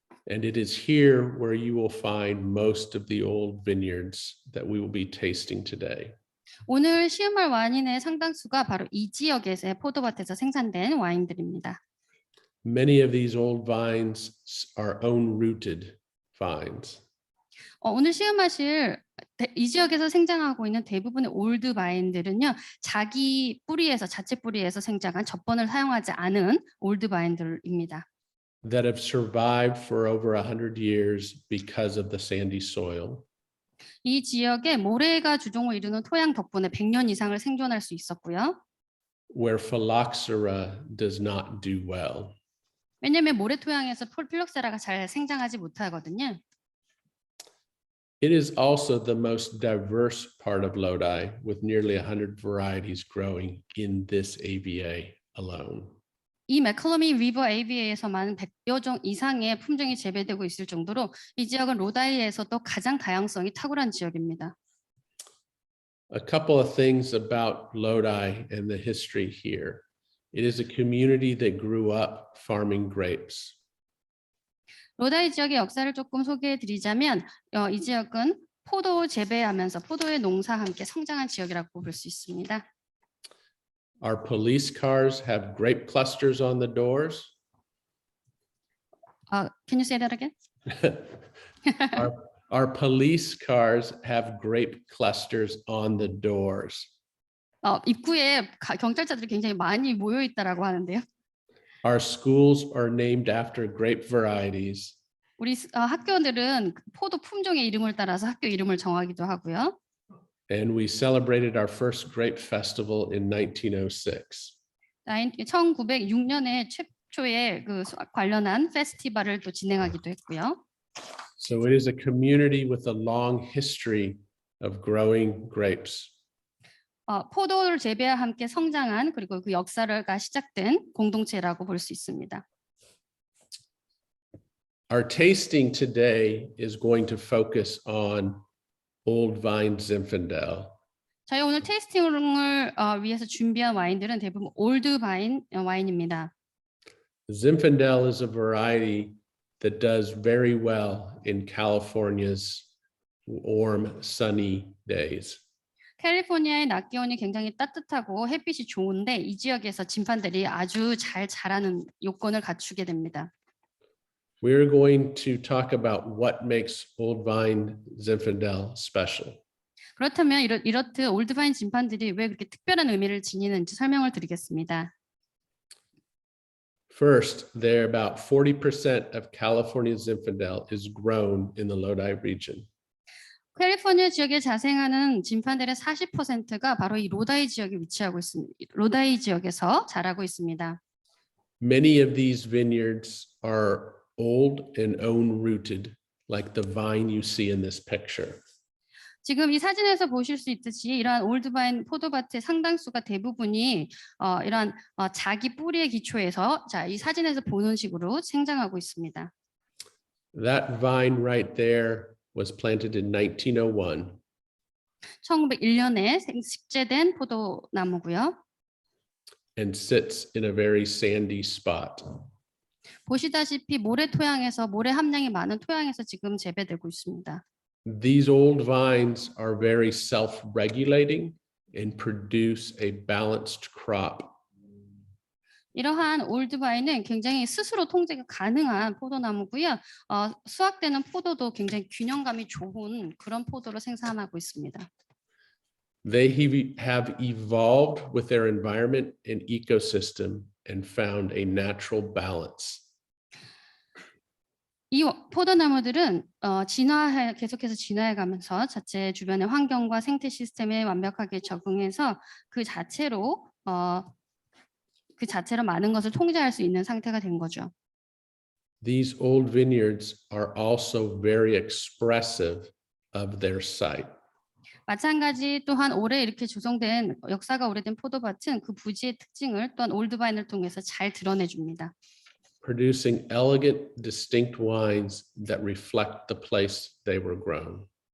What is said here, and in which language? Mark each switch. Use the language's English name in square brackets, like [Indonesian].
[English] And it is here where you will find most of the old vineyards that we will be tasting today. [Korean] 오늘 시음할 와인의 상당수가 바로 이 지역에서의 포도밭에서 생산된 와인들입니다. [English] Many of these old vines are own-rooted vines. [Korean] 오늘 시음하실 이 지역에서 생장하고 있는 대부분의 올드 바인들은요, 자체 뿌리에서 생장한 젖번을 사용하지 않은 올드 바인들입니다. [English] That have survived for over 100 years because of the sandy soil. [Korean] 이 지역에 모래가 주종을 이루는 토양 덕분에 100년 이상을 생존할 수 있었고요. [English] Where phylloxera does not do well. [Korean] 왜냐하면 모래 토양에서 필록세라가 잘 생장하지 못하거든요. [English] It is also the most diverse part of Lodi, with nearly 100 varieties growing in this AVA alone. [Korean] 이 맥컬러미 리버 AVA에서만 100여 종 이상의 품종이 재배되고 있을 정도로 이 지역은 로다이에서도 가장 다양성이 탁월한 지역입니다. [English] A couple of things about Lodi and the history here. It is a community that grew up farming grapes. [Korean] 로다이 지역의 역사를 조금 소개해 드리자면 이 지역은 포도 재배하면서 포도의 농사와 함께 성장한 지역이라고 볼 수 있습니다. [English] Our police cars have grape clusters on the doors. Can you say that again? Our police cars have grape clusters on the doors. [Korean] 입구에 경찰차들이 굉장히 많이 모여 있다라고 하는데요. [English] Our schools are named after grape varieties. [Korean] 우리 학교들은 포도 품종의 이름을 따라서 학교 이름을 정하기도 하고요. [English] And we celebrated our first grape festival in 1906. [Korean] 1906년에 최초의 그 관련한 페스티벌을 또 진행하기도 했고요. [English] So it is a community with a long history of growing grapes. [Korean] 포도를 재배와 함께 성장한 그리고 그 역사가 시작된 공동체라고 볼 수 있습니다. [English] Our tasting today is going to focus on Old Vine Zinfandel. [Korean] 저희 오늘 테이스팅을 위해서 준비한 와인들은 대부분 올드바인 와인입니다. [English] Zinfandel is a variety that does very well in California's warm, sunny days. [Korean] 캘리포니아의 낮 기온이 굉장히 따뜻하고 햇빛이 좋은데 이 지역에서 진판들이 아주 잘 자라는 요건을 갖추게 됩니다. [English] We're going to talk about what makes Old Vine Zinfandel special. [Korean] 그렇다면 이렇듯 올드바인 진판들이 왜 그렇게 특별한 의미를 지니는지 설명을 드리겠습니다. [English] First, there about 40% of California Zinfandel is grown in the Lodi region. [Korean] 캘리포니아 지역에 자생하는 진판들의 40%가 바로 이 로다이 지역에 위치하고 있습니다. 로다이 지역에서 자라고 있습니다. [English] Many of these vineyards are old and own-rooted, like the vine you see in this picture. [Korean] 지금 이 사진에서 보실 수 있듯이 이러한 올드바인 포도밭의 상당수가 대부분이 이러한 자기 뿌리의 기초에서 이 사진에서 보는 식으로 생장하고 있습니다. [English] That vine right there was planted in 1901. [Korean] 1901년에 식재된 포도나무고요. [English] And sits in a very sandy spot. [Korean] 보시다시피 모래 토양에서 모래 함량이 많은 토양에서 지금 재배되고 있습니다. [English] These old vines are very self-regulating and produce a balanced crop. [Korean] 이러한 올드바인은 굉장히 스스로 통제가 가능한 포도나무고요. 수확되는 포도도 굉장히 균형감이 좋은 그런 포도를 생산하고 있습니다. [English] They have evolved with their environment and ecosystem and found a natural balance. [Korean] 이 포도나무들은 계속해서 진화해가면서 자체 주변의 환경과 생태 시스템에 완벽하게 적응해서 그 자체로 많은 것을 통제할 수 있는 상태가 된 거죠. [English] These old vineyards are also very expressive of their site. [Korean] 마찬가지 또한 오래 이렇게 조성된 역사가 오래된 포도밭은 그 부지의 특징을 또한 올드바인을 통해서 잘 드러내줍니다. [English] Producing elegant, distinct wines that reflect the place they were grown.